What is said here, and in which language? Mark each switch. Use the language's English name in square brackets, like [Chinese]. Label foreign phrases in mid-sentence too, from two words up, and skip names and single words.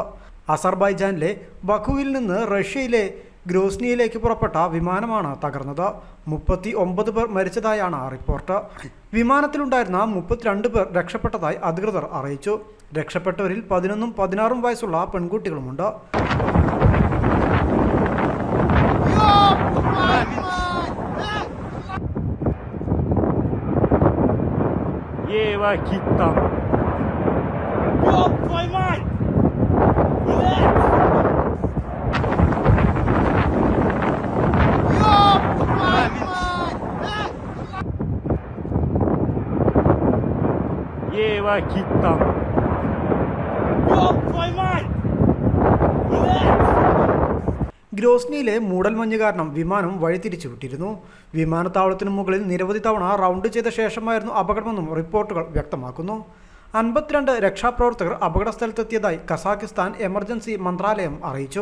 [Malayalam] അസർബൈജാനിലെ ബക്കുവിൽ നിന്ന് റഷ്യയിലെ ഗ്രോസ്നിയിലേക്ക് പുറപ്പെട്ട വിമാനമാണ് തകർന്നത്. 39 പേർ മരിച്ചതായാണ് റിപ്പോർട്ട്. വിമാനത്തിലുണ്ടായിരുന്ന 32 പേർ രക്ഷപ്പെട്ടതായി അധികൃതർ അറിയിച്ചു. രക്ഷപ്പെട്ടവരിൽ 11ഉം 16ഉം വയസ്സുള്ള പെൺകുട്ടികളുമുണ്ട്. [Russian] Ева Китта. Ёб твою мать! Блядь! Ёб твою мать! Ева Китта. Ёб твою мать! Блядь! [Malayalam] ഗ്രോസ്നിയിലെ മൂടൽമഞ്ഞ് കാരണം വിമാനം വഴിതിരിച്ചു വിട്ടിരുന്നു. വിമാനത്താവളത്തിനു മുകളിൽ നിരവധി തവണ റൗണ്ട് ചെയ്ത ശേഷമായിരുന്നു അപകടമെന്നും റിപ്പോർട്ടുകൾ വ്യക്തമാക്കുന്നു. 52 രക്ഷാപ്രവർത്തകർ അപകടസ്ഥലത്തെത്തിയതായി കസാക്കിസ്ഥാൻ എമർജൻസി മന്ത്രാലയം അറിയിച്ചു.